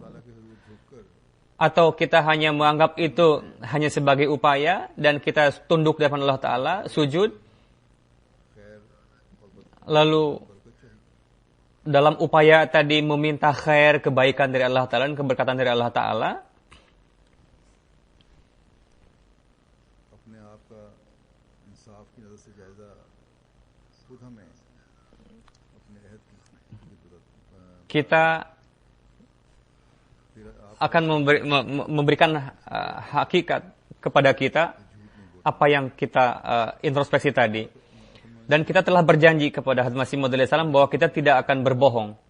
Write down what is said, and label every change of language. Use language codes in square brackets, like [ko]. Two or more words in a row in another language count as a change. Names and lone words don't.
[id] atau kita hanya menganggap itu hanya sebagai upaya, dan kita tunduk di depan Allah Ta'ala, sujud, lalu dalam upaya tadi meminta khair, kebaikan dari Allah Ta'ala dan keberkatan dari Allah Ta'ala, [ur] अपने आप का इंसाफ की नजर से जायजा खुद हमें अपने अहद की [id] kita akan memberikan hakikat kepada kita apa yang kita introspeksi tadi. Dan kita telah berjanji kepada Hadrat Masih Maud salam bahwa kita tidak akan berbohong.